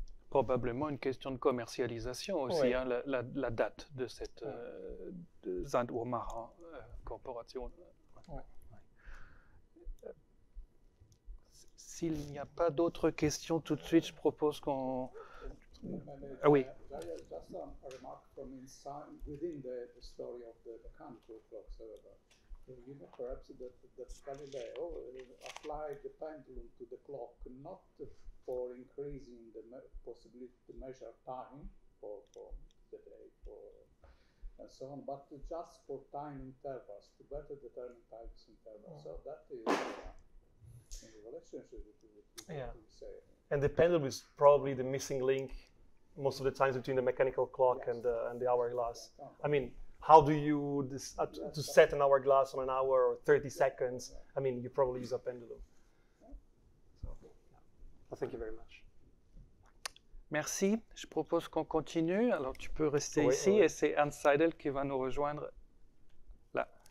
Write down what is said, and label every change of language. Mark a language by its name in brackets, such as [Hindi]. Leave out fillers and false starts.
[French] Probablement une question de commercialisation aussi, hein, la date de cette Sand-Uhrmacher corporation. S'il n'y a pas d'autres questions tout de suite, je propose qu'on... Ah oui. [English] Just a remark from inside, within the story of the mechanical clock server. You know, perhaps that Galileo applied the pendulum to the clock not for increasing the possibility to measure time for the day and so on, but just for time intervals, to better determine time intervals. So that is in relationship with what we say. And the pendulum is probably the missing link most of the times between the mechanical clock and the hourglass. I mean, how do you to set an hourglass on an hour or 30 seconds? I mean, you probably use a pendulum. So, well, thank you very much. [French] Merci. Je propose qu'on continue. Alors, tu peux rester ici et c'est Ernst Seidel qui va nous rejoindre là.